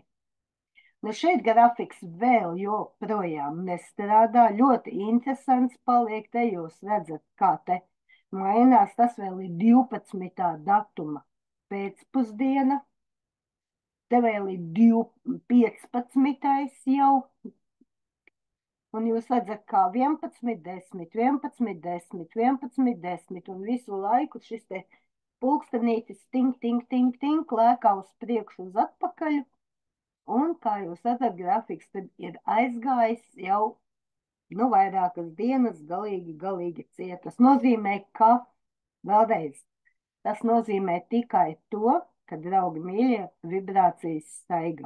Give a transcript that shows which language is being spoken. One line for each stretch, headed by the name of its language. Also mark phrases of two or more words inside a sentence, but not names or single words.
Latvian: Šeit grafiks vēl joprojām nestrādā, ļoti interesants paliek, te jūs redzat, kā te mainās, tas vēl ir 12. datuma pēcpusdiena, te vēl ir 15. jau, un jūs redzat, kā 11, 10, 11, 10, 11, 10, un visu laiku šis te pulkstenītis tink, tink, tink, tink, lēkā uz priekšu uz atpakaļ, un, kā jūs redzat, grafiks tad ir aizgājis jau, vairākas dienas galīgi ciet. Tas nozīmē, ka, vēlreiz, tas nozīmē tikai to, ka, draugi mīļie, vibrācijas staigā.